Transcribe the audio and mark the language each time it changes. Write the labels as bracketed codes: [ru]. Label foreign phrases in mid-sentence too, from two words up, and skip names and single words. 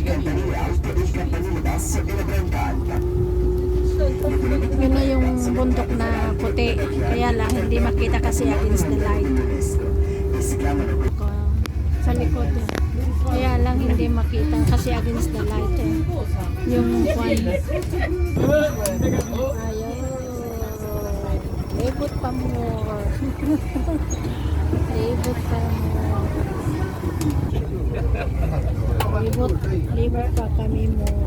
[it] campanile alto, il campanile basso e la branca alta. [tl] Yun na yung bundok na puti. Kaya lang hindi makita kasi [en] against the light. [it] E si chiamano [tl] Sa likod. Kaya lang hindi makita kasi [en] against the light [tl] eh. Yung kwan. Ayaw. Libot pa mo. Libot pa mo. Libot pa kami mo.